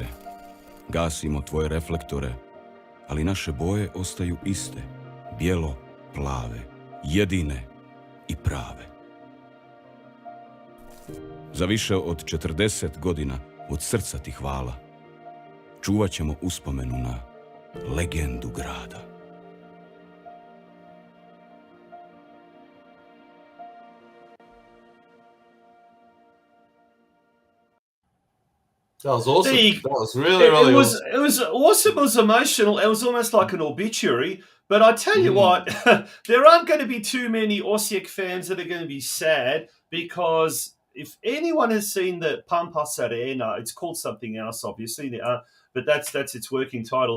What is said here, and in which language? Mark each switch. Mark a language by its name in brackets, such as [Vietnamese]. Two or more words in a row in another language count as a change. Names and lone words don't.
[Croatian] Gasimo tvoje reflektore, ali naše boje ostaju iste, bijelo, plave, jedine i prave. Za više od 40 godina od srca ti hvala. Čuvat ćemo uspomenu na legendu grada. [English] That was awesome. That was really awesome. It was awesome. It was emotional. It was almost like an obituary. But I tell you what, there aren't going to be too many Osijek fans that are going to be sad, because if anyone has seen the Pampas Arena, it's called something else, obviously, but that's its working title.